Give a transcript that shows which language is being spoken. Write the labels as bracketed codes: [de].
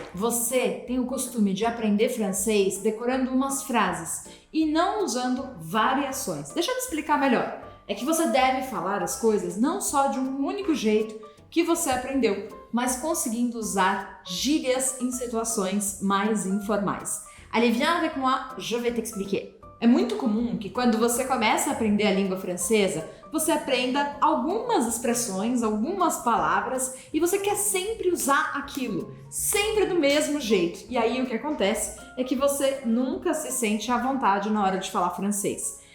[pt] Você tem o costume de aprender francês decorando umas frases e não usando variações. Deixa eu te explicar melhor. É que você deve falar as coisas não só de um único jeito que você aprendeu, mas conseguindo usar gírias em situações mais informais. [fr] Allez, viens avec moi, je vais t'expliquer. [pt] É muito comum que quando você começa a aprender a língua francesa, você aprenda algumas expressões, algumas palavras e você quer sempre usar aquilo, sempre do mesmo jeito. E aí o que acontece é que você nunca se sente à vontade na hora de falar francês.